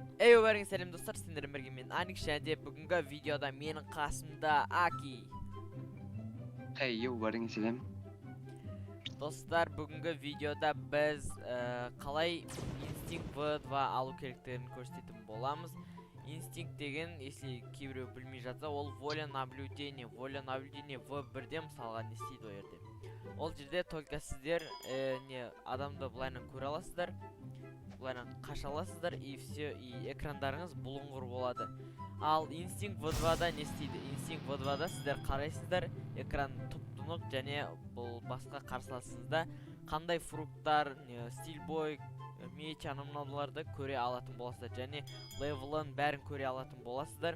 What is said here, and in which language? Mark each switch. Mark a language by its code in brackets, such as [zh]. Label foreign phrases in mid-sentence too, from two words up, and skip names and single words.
[kk] Бәріңіз сәлем достар, сендермен бірге мен Аник, және де бүгінгі видеода менің қасымда Аки. Бәріңіз сәлем. Достар, бүгінгі видеода біз қалай инстинкт V2 алу керектерін көрсететін боламыз. Инстинкт деген, если кейбіреу білмей жатса, ол [ru] воля наблюдение. Воля наблюдение [kk] V1-де мысалға не істейді ол жерде. Ол жерде только сіздер адамды былайынан көре аласыздар. Бұлайынан қаша аласыздар, [ru] и все, и [kk] экрандарыңыз бұлыңғыр болады. Ал инстинкт V2-да не істейді? Инстинкт V2-да сіздер қарайсыздар, экран тұп-тұнық, және бұл басқа қарсыласыңызда қандай фруктар, стилбой, меч, анымналарды көре алатын боласыздар, және левелін бәрін көре алатын боласыздар.